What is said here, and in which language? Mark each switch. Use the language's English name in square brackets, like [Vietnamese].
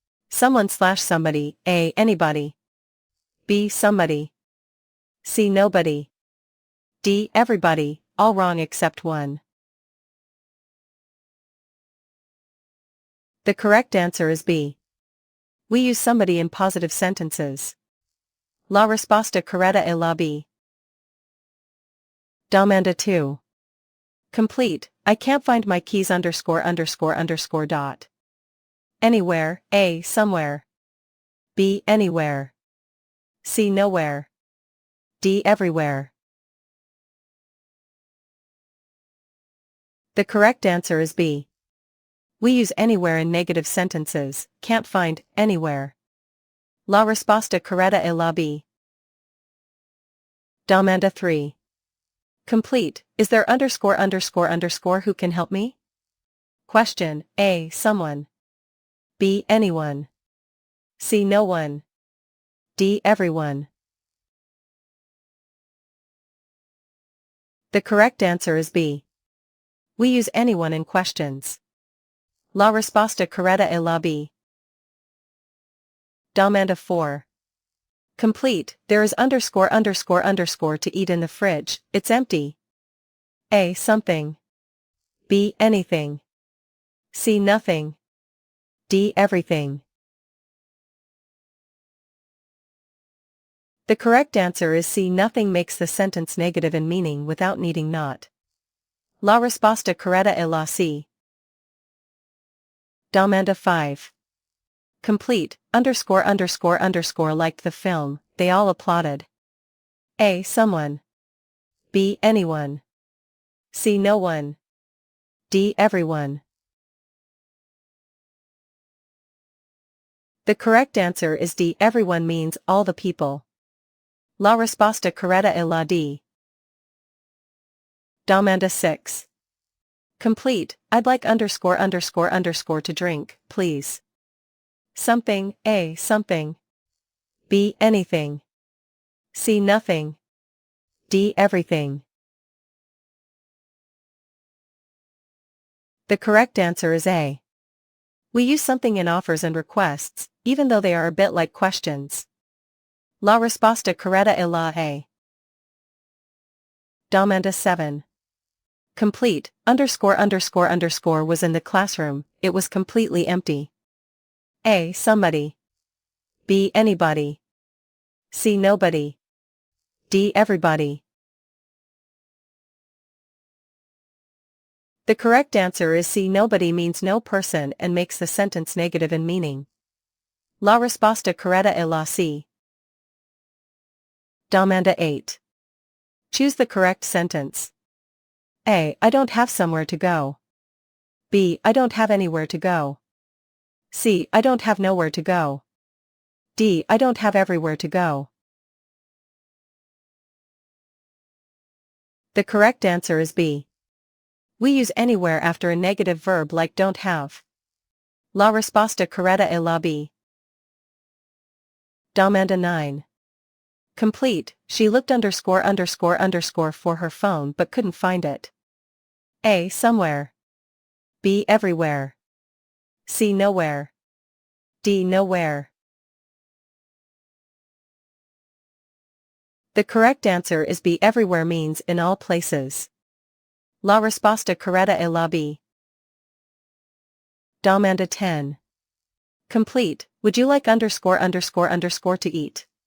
[English] Someone / somebody, A. Anybody. B. Somebody. C. Nobody. D. Everybody, all wrong except one. The correct answer is B. We use somebody in positive sentences. [Italian] La risposta corretta è la B. Domanda 2. [English] Complete, I can't find my keys underscore underscore underscore dot. Anywhere, A. Somewhere. B. Anywhere. C. Nowhere. D. Everywhere. The correct answer is B. We use anywhere in negative sentences, can't find, anywhere. [Italian] La risposta corretta è la B. Domanda 3. [English] Complete, is there underscore underscore underscore who can help me? Question, A. Someone. B. Anyone. C. No one. D. Everyone. The correct answer is B. We use anyone in questions. [Italian] La risposta corretta è la B. Domanda 4. [English] Complete, there is underscore underscore underscore to eat in the fridge, it's empty. A. Something. B. Anything. C. Nothing. D. Everything. The correct answer is C. Nothing makes the sentence negative in meaning without needing not. [Italian] La risposta corretta è la C. Domanda 5. [English] Complete, underscore underscore underscore liked the film, they all applauded. A. Someone. B. Anyone. C. No one. D. Everyone. The correct answer is D. Everyone means all the people. [Italian] La risposta corretta è la D. Domanda 6. [English] Complete, I'd like underscore underscore underscore to drink, please. Something, A. Something. B. Anything. C. Nothing. D. Everything. The correct answer is A. We use something in offers and requests, even though they are a bit like questions. [Italian] La risposta corretta è la A. Domanda 7. [English] Complete, underscore underscore underscore was in the classroom, it was completely empty. A. Somebody. B. Anybody. C. Nobody. D. Everybody. The correct answer is C. Nobody means no person and makes the sentence negative in meaning. [Italian] La risposta corretta è la C. Domanda 8. [English] Choose the correct sentence. A. I don't have somewhere to go. B. I don't have anywhere to go. C. I don't have nowhere to go. D. I don't have everywhere to go. The correct answer is B. We use anywhere after a negative verb like don't have. [Italian] La risposta corretta è la B. Domanda 9. [English] Complete, she looked underscore underscore underscore for her phone but couldn't find it. A. Somewhere. B. Everywhere. C. Nowhere. D. Nowhere. The correct answer is B. Everywhere means in all places. [Italian] La risposta corretta è la B. Domanda 10. [English] Complete, would you like underscore underscore underscore to eat?